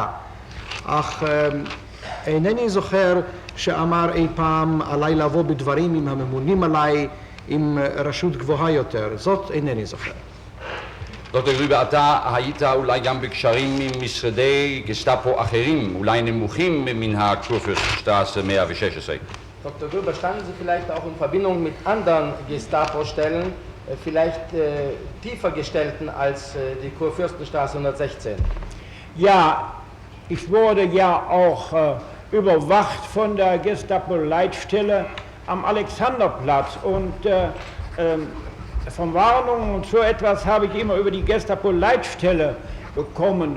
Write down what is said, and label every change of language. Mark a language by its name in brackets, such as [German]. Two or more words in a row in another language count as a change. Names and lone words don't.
[Hebrew] אך אינני זוכר שאמר אי פעם עליי לבוא בדברים עם הממונים עליי, עם רשות גבוהה יותר. זאת אינני זוכר. דוקטור גרובר, אתה היית אולי גם בקשרים עם משרדי גסטאפו אחרים, אולי נמוכים מן הקורפürstenstraße 116. [German] Dr. Grüber, standen Sie vielleicht auch in Verbindung mit anderen Gestapo-Stellen, vielleicht tiefer gestellten als die Kurfürstenstraße 116? Ja, ich wurde ja auch überwacht von der Gestapo-Leitstelle am Alexanderplatz und Verwarnungen und so etwas habe ich immer über die Gestapo-Leitstelle bekommen.